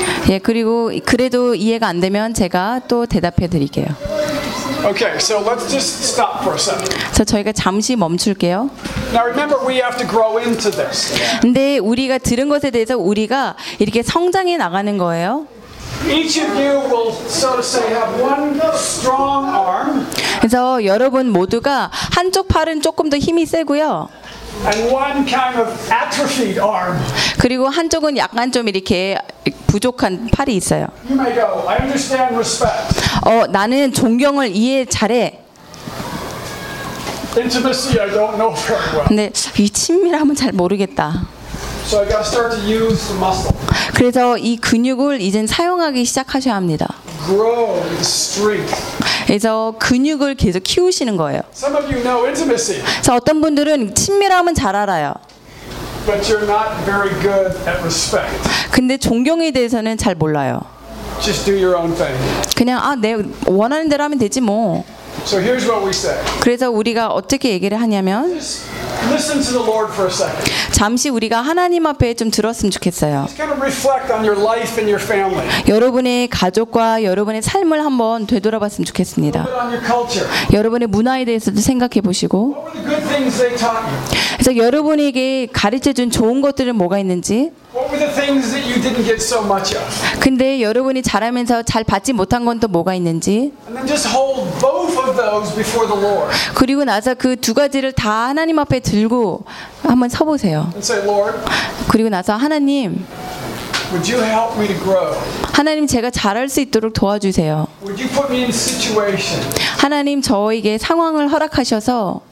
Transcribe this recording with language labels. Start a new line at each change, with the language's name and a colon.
Korean: 예, 그리고 그래도 이해가 안 되면 제가 또 대답해 드릴게요.
English: Okay, so let's just stop for a second.
Korean: 자, 저희가 잠시 멈출게요.
English: Now remember, we have to grow into this.
Korean: 근데 우리가 들은 것에 대해서 우리가 이렇게 성장해 나가는 거예요.
English: Each of you will, so to say, have one strong arm.
Korean: 그래서 여러분 모두가 한쪽 팔은 조금 더 힘이 세고요.
English: And one kind of atrophied arm.
Korean: 그리고 한쪽은 약간 좀 이렇게 부족한 팔이 있어요.
English: You may go, I understand respect.
Korean: 어, 나는 존경을 이해 잘해.
English: Intimacy, I don't know very well.
Korean: 근데 이 친밀함은 잘 모르겠다.
English: So I gotta start to use the muscle.
Korean: 그래서 이 근육을 이제 사용하기 시작하셔야 합니다.
English: Grow in strength.
Korean: 그래서 근육을 계속 키우시는 거예요.
English: Some of you know intimacy.
Korean: 그래서 어떤 분들은 친밀함은 잘 알아요.
English: But you're not very good at respect.
Korean: 근데 존경에 대해서는 잘 몰라요.
English: Just do your own thing.
Korean: 그냥 아, 내 원하는 대로 하면 되지 뭐.
English: So here's what we say.
Korean: 그래서 우리가 어떻게 얘기를 하냐면,
English: just listen to the Lord for a second.
Korean: 잠시 우리가 하나님 앞에 좀 들었으면 좋겠어요.
English: Just kind of reflect on your life and your family.
Korean: 여러분의 가족과 여러분의 삶을 한번 되돌아봤으면 좋겠습니다.
English: A little bit on your culture.
Korean: 여러분의 문화에 대해서도 생각해 보시고.
English: What were the good things they taught you?
Korean: 그래서 여러분에게 가르쳐 준 좋은 것들은 뭐가 있는지.
English: What were the things that you didn't get so much of?
Korean: 근데 여러분이 자라면서 잘 받지 못한 건 또 뭐가 있는지.
English: And then just hold both of those before the Lord.
Korean: 그리고 나서 그 두 가지를 다 하나님 앞에 들고 한번 서 보세요.
English: And say, Lord.
Korean: 그리고 나서 하나님.
English: Would you help me to grow?
Korean: 하나님, 제가 잘할 수 있도록 도와주세요.
English: Would you put me in situation?
Korean: 하나님, 저에게 상황을 허락하셔서.